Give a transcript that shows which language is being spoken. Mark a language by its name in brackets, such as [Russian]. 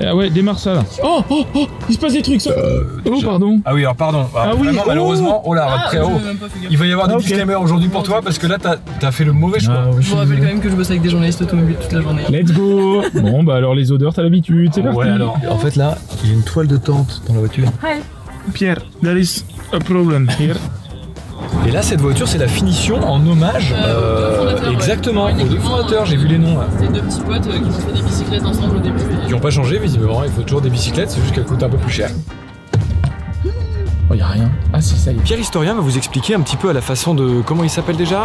[French] Ah ouais, démarre ça là. Oh, oh, oh, il se passe des trucs ça. Oh, pardon. Ah oui, alors pardon. Ah oui, vraiment, oh. malheureusement, oh là, très haut. Il va y avoir des disclaimers aujourd'hui pour toi parce que là, t'as fait le mauvais choix. Ah, ouais, Je vous rappelle quand même que je bosse avec des journalistes automobiles toute la journée. [English] Let's go. [French] Bon bah alors les odeurs, t'as l'habitude, c'est parti. Ouais, alors. En fait, là, il y a une toile de tente dans la voiture. [English] Pierre, there is a problem here. [French] Et là, cette voiture, c'est la finition en hommage. Exactement, aux 2 fondateurs, j'ai vu les noms là. C'était 2 petits potes qui ont fait des bicyclettes ensemble au début. Qui n'ont pas changé, visiblement. Il faut toujours des bicyclettes, c'est juste qu'elles coûtent un peu plus cher. Oh, y'a rien. Ah si, ça y est. Pierre Historien va vous expliquer un petit peu à la façon de... Comment il s'appelle déjà?